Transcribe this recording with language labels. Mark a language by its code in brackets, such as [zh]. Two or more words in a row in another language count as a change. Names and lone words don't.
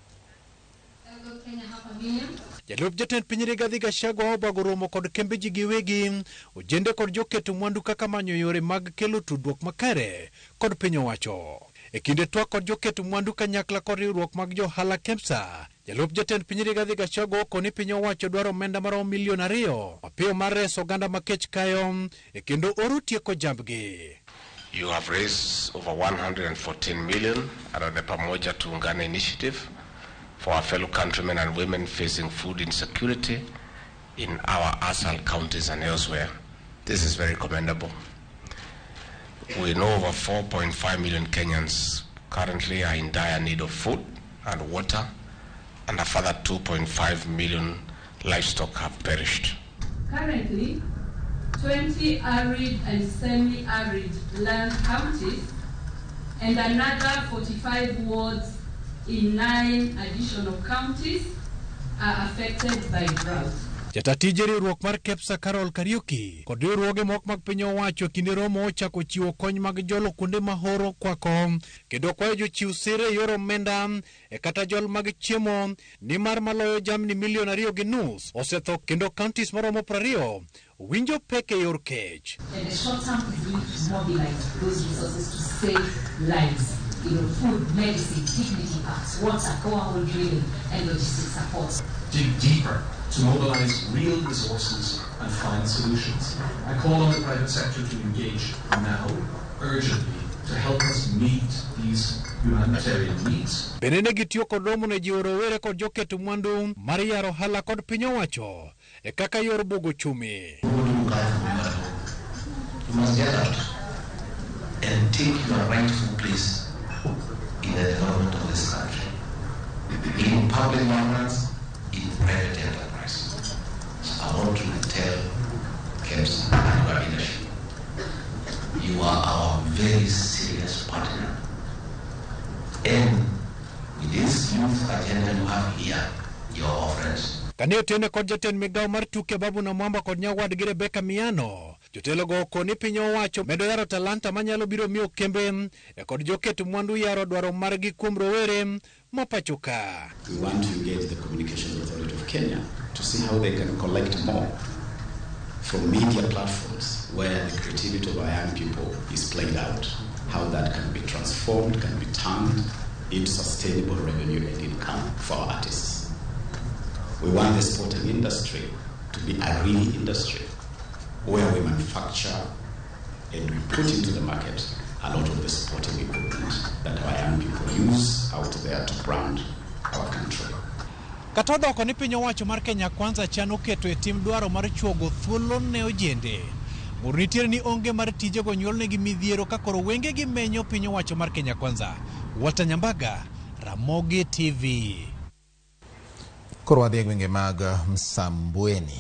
[luo] Jalup jatend piny Rigathi Gachagua obago romo kod kembe ji giwegi ojende kod joketo mwandu kaka manyo yore mag kelo tudruok makare kod piny owacho. E kinde twak kod joketo mwandu kanyakla kod riwruok mag johala KEMSA, jalup jatend piny Rigathi Gachagua koni piny owacho dwaro omenda maromo milion 2 mapiyo mar reso oganda makech kayo e kendo oro tieko jambgi. [en] You have raised over 114 million under the Pamoja Tuungane initiative for our fellow countrymen and women facing food insecurity in our ASAL counties and elsewhere. This is very commendable. We know over 4.5 million Kenyans currently are in dire need of food and water, and a further 2.5 million livestock have perished. Currently, 20 arid and semi-arid land counties and another 45 wards in 9 additional counties are affected by drought. [luo] Jatatije riwruok mar KEMSA Carol Kariuki kod riwruoge moko mag piny owacho kinde romo ochako chiwo kony mag jolo kuonde mahoro kwako kendo kwayo jochiw sire yor omenda e kata jol mag chiemo nimar maloyo jamni milion 2.5 osetho kendo counties maromo 20 winjo pek e yor kech. [en] And the short term is we need to mobilize those resources to save lives. Food, medicine, dignity packs, water, borehole drilling, and logistics support. Dig deeper to mobilize real resources and find solutions. I call on the private sector to engage now, urgently, to help us meet these humanitarian needs. [luo] Benene gitiyo kod romo ne jiwo rowere kod joketo mwandu mar yaro ohala kod piny owacho e kaka yor bogo chumi. [en] You must get out and take your rightful place in the development of this country, in public governance, in private enterprise. So I want to tell KEMSA and your leadership, you are our very serious partner. And with this youth agenda you have here, you're our friends. [luo] Kanyo tene kod jatend migao mar tuke Babu na Mwamba kod nyawadgi Rebecca Miano. Jotelo go koni piny owacho medo yaro talanta manyalo biro miyo kembe e kod joketo mwandu yaro dwaro margi kuom rowere mapachoka. [en] We want to engage the Communications Authority of Kenya to see how they can collect more from media platforms where the creativity of our young people is played out, how that can be transformed, can be turned into sustainable revenue and income for our artists. We want the sporting industry to be a real industry where we manufacture and we put into the market a lot of the sporting equipment that our young people use out there to brand our country. [luo] Katodho koni piny owacho mar Kenya Kwanza chano keto e tim dwaro mar chuogo thuolo ne ojende Muritier ni onge mar tije go nyuolne gi midhiero ka koro wenge gi menyo piny owacho mar Kenya Kwanza. Walter Nyambaga, Ramogi TV. Koro wadhi e gwenge mag Msambweni.